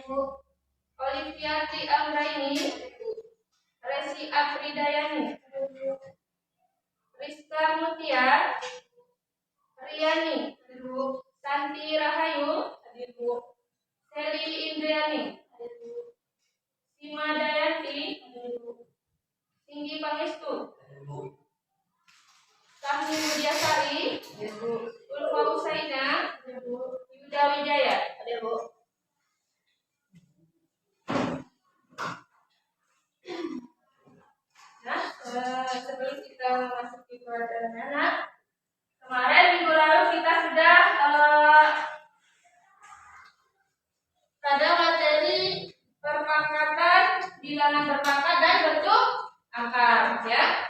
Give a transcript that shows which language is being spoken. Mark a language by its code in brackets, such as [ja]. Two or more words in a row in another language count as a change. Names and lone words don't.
[id] Olivia Tri Anggraini, Resi Afridayani, Rizka Mutia, Riani, Santi Rahayu, Seli Indriani, Sima Dayanti, Tinggi Pangestu, Sahni Budiasari, Ulfa Usaina, Yuda Wijaya. Nah, sebelum kita memasuki pelajaran anak, kemarin minggu lalu kita sudah pada materi perpangkatan, bilangan berpangkat dan bentuk akar, ya.